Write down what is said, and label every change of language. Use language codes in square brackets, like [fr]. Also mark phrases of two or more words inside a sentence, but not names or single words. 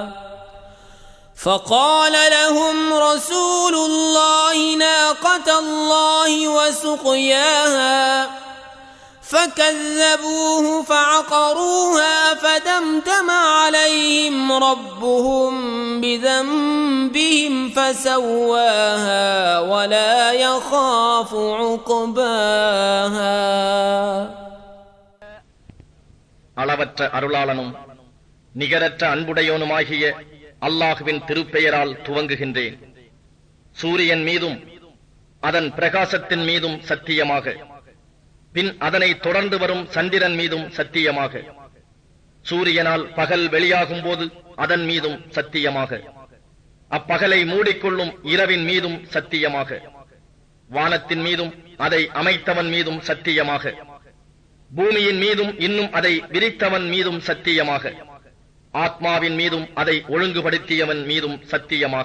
[ar] فقال لهم رسول الله ناقة الله وسقياها فكذبوه فعقروها فدمدم عليهم ربهم بذنبهم فسواها ولا يخاف عقباها. [ta] அளவற்ற அருளாளனும் நிகரற்ற அன்புடையோனுமாகிய அல்லாஹுவின் திருப்பெயரால் துவங்குகின்றேன். சூரியன் மீதும் அதன் பிரகாசத்தின் மீதும் சத்தியமாக, பின் அதனை தொடர்ந்து வரும் சந்திரன் மீதும் சத்தியமாக, சூரியனால் பகல் வெளியாகும் போது அதன் மீதும் சத்தியமாக, அப்பகலை மூடிக்கொள்ளும் இரவின் மீதும் சத்தியமாக, வானத்தின் மீதும் அதை அமைத்தவன் மீதும் சத்தியமாக, பூமியின் மீதும் இன்னும் அதை விரித்தவன் மீதும் சத்தியமாக, ஆத்மாவின் மீதும் அதை ஒழுங்குபடுத்தியவன் மீதும் சத்தியமாக.